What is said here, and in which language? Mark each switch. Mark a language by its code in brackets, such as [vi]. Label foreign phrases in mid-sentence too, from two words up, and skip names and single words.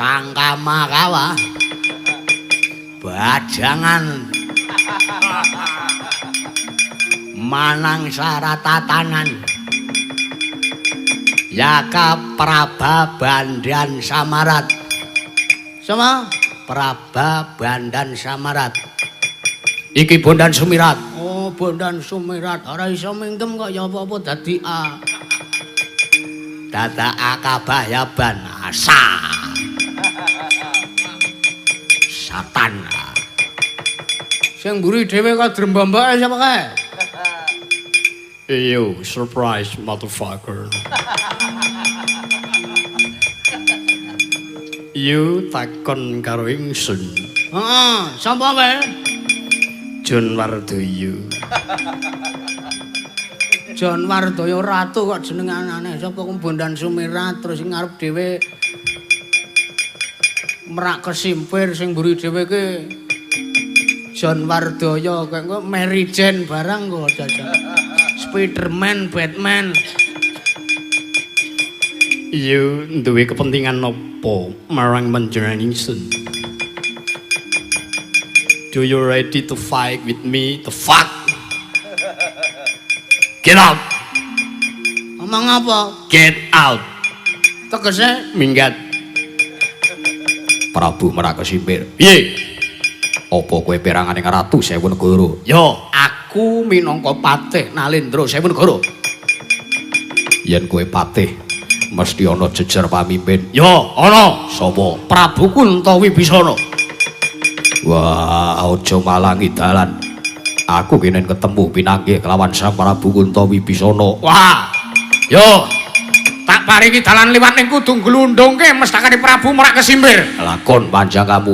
[jv] Cangkamakawa Bajangan Manang Saratatanan Yaka Praba Bandan Samarat sama Praba Bandan Samarat iki Bondan Sumirat oh Bondan Sumirat ora iso mingkem kok ya apa-apa dadi A dada Akabayaban asa Satan sing mburi dhewe kok drembambake sapa kae yo [en] surprise motherfucker you [jv] takon karo ingsun heeh sapa wae John Wardoyo John Wardoyo ratu kok jenenganane sapa Bondan Sumirat terus sing ngarep dhewe merak kesimpir sing mburi dhewe ki John Wardoyo kok Mary Jane barang kok jajan Spiderman Batman [en] you [jv] duwe kepentingan nopo marang panjenengan ingsun [en] do you ready to fight with me the fuck get out [jv] ngomong apa [en] get out [jv] tegese minggat Prabu Merak Kesimpir piye apa kowe perangane Ratu Sewu Negara yo aku minangka patih Nalendra Sewu Negara yen kowe patih mesti ana jejer pamimpin yo ana sapa Prabu Kuntawibisana wah aja malangi dalan aku kenen ketemu pinanggih kelawan Sang Prabu Kuntawibisana wah yo tak paringi dalan liwat ning kudu glundhungke mestakane Prabu Merak Kesimpir lakon panjang kamu